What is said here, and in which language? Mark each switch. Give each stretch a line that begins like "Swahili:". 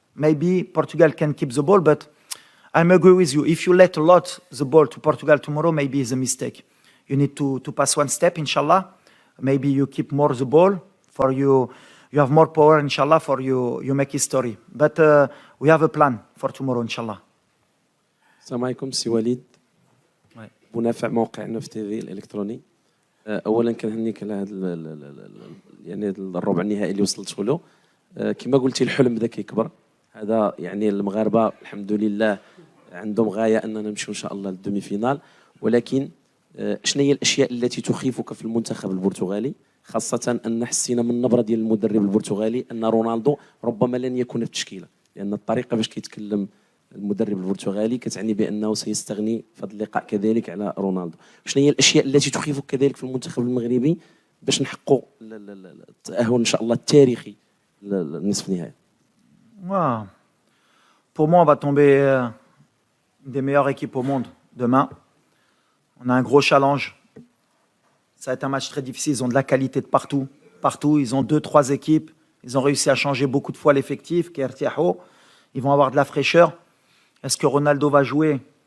English: Maybe Portugal can keep the ball, but I agree with you. If you let a lot the ball to Portugal tomorrow, maybe it's a mistake. You need to pass one step, inshallah. Maybe you keep more the ball for you. You have more power, inshallah, for you make history. But we have a plan for tomorrow, inshallah.
Arabic: السلام عليكم سي وليد منافع موقع نف تي في الالكتروني. اولا كنهنيك على هذا يعني الربع النهائي اللي وصلتوا له. كما قلتي الحلم بدا كيكبر. هذا يعني المغاربه الحمد لله عندهم غايه اننا نمشيو ان شاء الله للدومي فينال، ولكن شنو هي الاشياء التي تخيفك في المنتخب البرتغالي، خاصه ان حسينا من النبره ديال المدرب البرتغالي ان رونالدو ربما لن يكون في التشكيله، لان الطريقه باش كيتكلم المدرب البرتغالي كتعني بانه سيستغني في هذا اللقاء كذلك على رونالدو. شنو هي الاشياء التي تخيفك كذلك في المنتخب المغربي باش نحققوا التاهل ان شاء الله التاريخي للنصف النهائي؟
French: Pour moi, on va tomber une des meilleures équipes au monde demain. On a un gros challenge. Ça va être un match très difficile. Ils ont de la qualité de partout. Partout, ils ont 2-3 équipes. Ils ont réussi à changer beaucoup de fois l'effectif. Ils vont avoir de la fraîcheur. Est-ce que Ronaldo va jouer?